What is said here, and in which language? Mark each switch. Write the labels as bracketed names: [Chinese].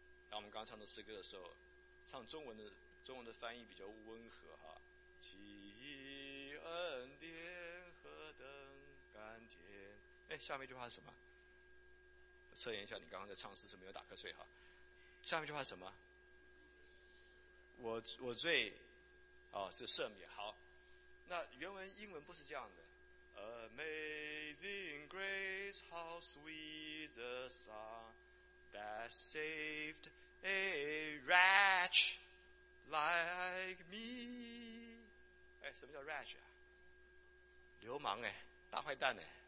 [Chinese] 那我们刚唱的诗歌的时候，唱中文的翻译比较温和哈，奇异恩典何等甘甜。哎，下面一句话是什么？测验一下你刚刚在唱诗是没有打瞌睡哈。下面一句话是什么？我最哦是赦免。好，那原文英文不是这样的。 [English] Amazing grace, how sweet the sound that saved a wretch like me. [Chinese] 哎，什么叫 wretch 啊？流氓哎，大坏蛋哎。